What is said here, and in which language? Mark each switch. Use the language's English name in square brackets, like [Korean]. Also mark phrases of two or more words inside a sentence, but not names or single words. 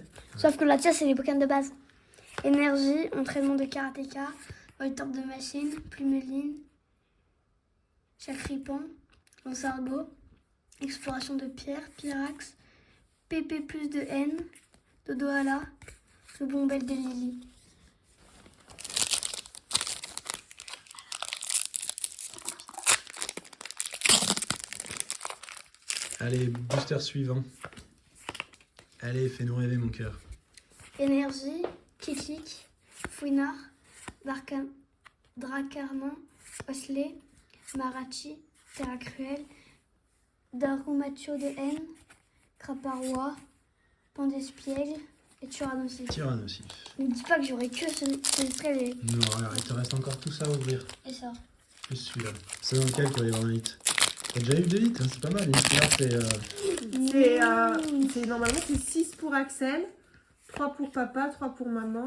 [French] Sauf que la tia, c'est les Pokémon de base. Énergie, entraînement de karatéka, Voltorb de machine, Plumeline, Chacripan, Lansargot, exploration de pierre, Pyrax, PP plus de haine, Dodoala, le bombel de Lily. Allez, booster suivant. Allez, fais-nous rêver, mon cœur. Énergie, Kiklik, Fouinard, Dracarmin, Osley, Marachi, Terra Cruel, Darumacho de haine, Craparois, Pandespiègle et Tyrannosif. Tyrannosif. Ne me dis pas que j'aurais que ce trait et Non, alors, il te reste encore tout ça à ouvrir. ça. Plus celui-là. C'est dans lequel pour aller voir un hit. T'as déjà eu 2 hits, hein, c'est pas mal. Une fleur, C'est normalement c'est 6 pour Axel, 3 pour papa, 3 pour maman.